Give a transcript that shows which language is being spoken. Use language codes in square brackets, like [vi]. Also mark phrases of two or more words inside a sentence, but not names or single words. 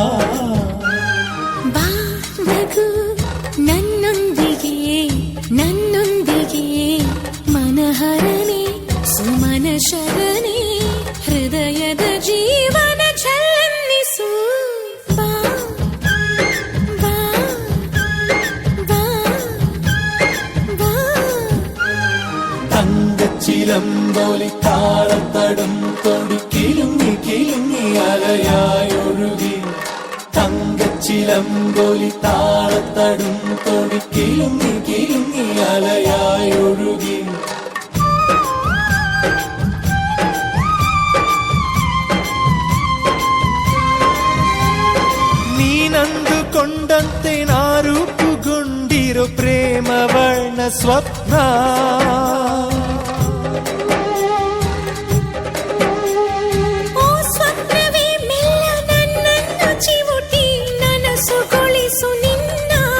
[kn] ಬಾ ನಗು ನನ್ನೊಂದಿಗೆ ನನ್ನೊಂದಿಗೆ, ಮನಹರನೆ ಸುಮನ ಶರನೆ, ಹೃದಯದ ಜೀವನ ಝಲನ್ನಿಸು. ಬಾ ಬಾ ಬಾ ಬಾ. [ml] തങ്കച്ചിലമ്പോലി താളത്തടും തൊടി കിലുങ്ങി കിലുങ്ങി അലയായൊഴുകി. തങ്കച്ചിലമ്പോലി താളത്തടും തൊടി കിലുങ്ങി കിലുങ്ങി അലയായൊഴുകി. [kn] ನೀನಂದುಕೊಂಡಂತೆ ನಾ ರೂಪುಗೊಂಡಿರೋ ಪ್ರೇಮ ವರ್ಣ ಸ್ವಪ್ನ, ಓ ಸ್ವಪ್ನವೇ ಮೆಲ್ಲ ನನ್ನನ್ನು ಚಿವುಟಿ ನನಸುಗೊಳಿಸು ನಿನ್ನ.